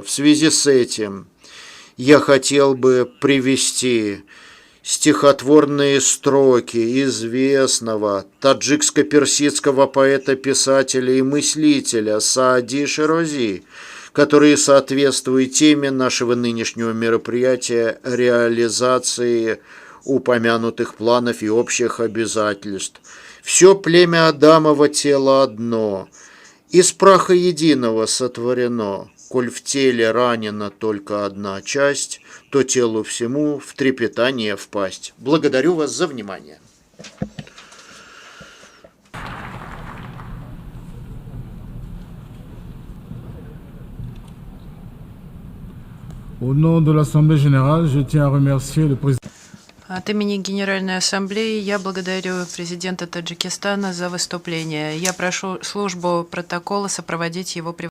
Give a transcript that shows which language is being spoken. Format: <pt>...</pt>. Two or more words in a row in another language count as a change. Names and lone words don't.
<ru>В связи с этим я хотел бы привести стихотворные строки известного таджикско-персидского поэта, писателя и мыслителя Саади Ширози, которые соответствуют теме нашего нынешнего мероприятия реализации упомянутых планов и общих обязательств. Все племя Адамово тело одно, из праха единого сотворено. Коль в теле ранена только одна часть, то телу всему в трепетание впасть. Благодарю вас за внимание.</ru> <fr>Au nom de l'Assemblée générale, je tiens à remercier le président.</fr> <ru>От имени Генеральной Ассамблеи я благодарю президента Таджикистана за выступление. Я прошу службу протокола сопроводить его</ru>